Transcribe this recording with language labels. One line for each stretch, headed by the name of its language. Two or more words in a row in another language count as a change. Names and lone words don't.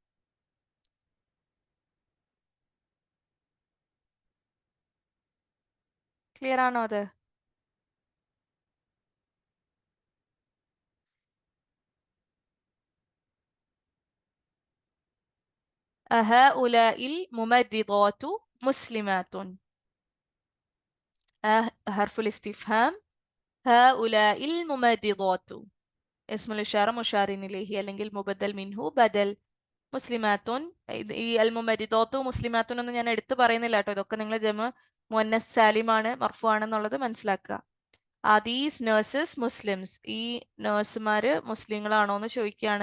Malayalam: ക്ലിയർ ആണോ അത്?
Arabic: أهؤلاء الممرضات مسلمات. حرف الاستفهام هؤلاء الممرضات. اسم الإشارة مشار إليه അല്ലെങ്കിൽ مبدل منه بدل.
Malayalam: മുസ്ലിമാത്തുൻ, ഈ
Arabic: الممرضات مسلمات
Malayalam: എന്ന് ഞാൻ എടുത്തു പറയുന്നില്ല കേട്ടോ. ഇതൊക്കെ നിങ്ങൾ
Arabic: جمع مؤنث سالم,
Malayalam: മർഫു ആണെന്നുള്ളത് മനസ്സിലാക്കുക.
English: Are these nurses Muslims?
Malayalam: ഈ നഴ്സുമാര് മുസ്ലിങ്ങളാണോ എന്ന് ചോദിക്കുകയാണ്.